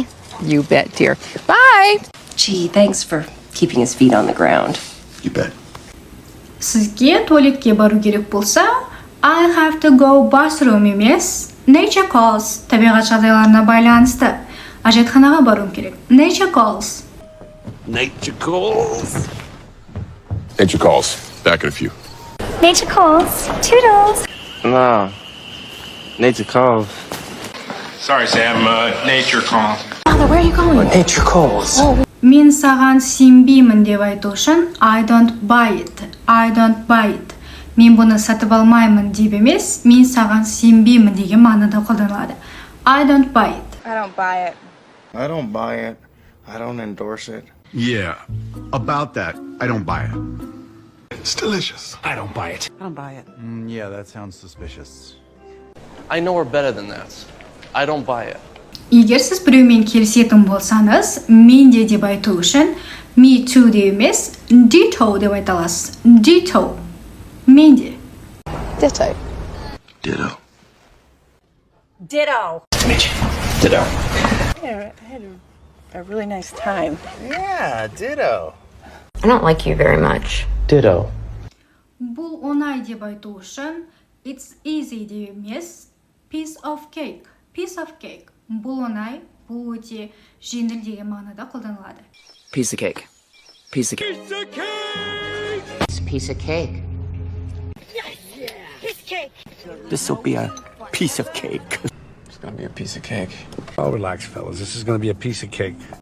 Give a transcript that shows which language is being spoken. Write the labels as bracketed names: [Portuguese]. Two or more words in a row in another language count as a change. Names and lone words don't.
[English] You bet, dear. Bye. Gee, thanks for keeping his feet on the ground. You bet. [Kazakh] Сізге туалетке бару керек болса, [English] I have to go bathroom емес, nature calls, [Kazakh] табиғат жағдайларына байланысты. Ажетханаға баруым керек. [English] Nature calls. Nature calls. Nature calls. Back in a few. Nature calls. Toodles. No. Nature calls. Sorry, Sam. Nature calls. Father, where are you going? Nature calls. [Kazakh] Мен саған сенбеймін деп айту үшін [English] I don't buy it. I don't buy it. [Kazakh] Мен бұны сатып алмаймын деп емес, мен саған сенбеймін деген мағынада қолданылады. [English] I don't buy it. I don't buy it. I don't buy it. I don't endorse it. Yeah, about that, I don't buy it. It's delicious. I don't buy it. I don't buy it. Yeah, that sounds suspicious. I know we're better than that. I don't buy it. [Kazakh] Егер сіз біреумен келісетін болсаңыз, мен де деп айту үшін [English] me too [Kazakh] деп емес, ditto деп айта аласыз. Ditto. Мен де. [English] Ditto. Ditto. Ditto. Ditto. Yeah, I had a really nice time. Yeah, ditto. I don't like you very much. Ditto. [Kazakh] Бұл оңай деп айту үшін [English] it's easy [Kazakh] деп емес, [English] piece of cake. Piece of cake. [Kazakh] Бұл оңай, бұл өте жеңіл деген мағынада қолданылады. [English] Piece of cake. Piece of cake. It's a piece of cake. This'll be a piece of cake. It's gonna be a piece of cake. Oh, relax, fellas. This is gonna be a piece of cake.